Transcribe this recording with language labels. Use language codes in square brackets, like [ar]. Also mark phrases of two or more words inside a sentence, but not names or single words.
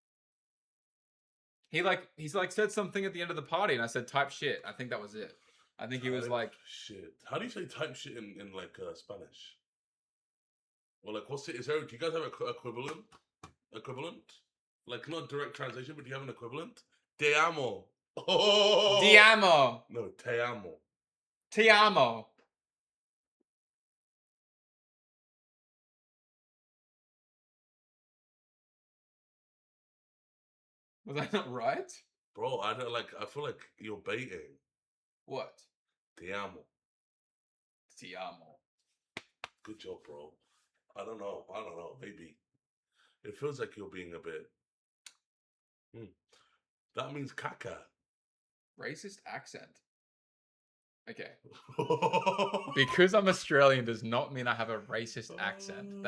[en] He's like said something at the end of the party, and I said type shit. I think that was it. I think he was Type like, shit. How do you say type shit in like Spanish? Or like, what's it? Do you guys have an equivalent? Equivalent? Like not direct translation, but do you have an equivalent? [es] Te amo. Oh. [it] "Ti amo, [es] No, te amo. [it] ti amo." [en] Was that not right? Bro, I feel like you're baiting. What? [es] Te amo. [it] Ti amo. [en] Good job, bro. I don't know. Maybe. It feels like you're being a bit. That means caca. Racist accent. Okay. Because I'm Australian does not mean I have a racist accent.